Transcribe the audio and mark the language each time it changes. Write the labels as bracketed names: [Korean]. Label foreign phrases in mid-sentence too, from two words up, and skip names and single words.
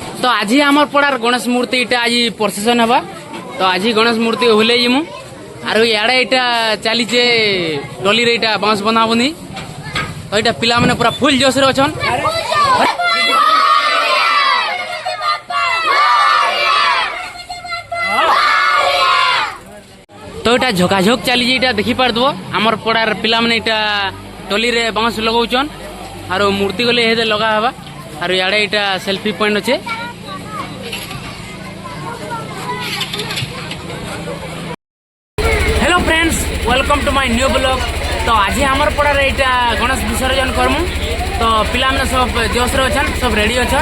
[Sambalpuri] तो आज आमर पड़ार गणेश मूर्ति इटा आज प्रोसेसन हवा तो आज गणेश मूर्ति हुले जिमु आरो याडे इटा चलीचे टोली रे इटा बांस बनाबुनी तो इटा पिला माने पूरा फुल जोश रे अछन। तो इटा झोकाझोक चली इटा देखि पार दबो आमर पड़ार पिला माने इटा टोली रे बांस लगाउछन आरो मूर्ति गले हेदे लगा हवा आरो याडे इटा सेल्फी पॉइंट अछि। [English] Hello friends, welcome to my new blog. [Sambalpuri] तो आज आमर पड़ा इटा गणेश विसर्जन करमु तो पिला माने सब जोश रे अछन, सब रेडी अछन।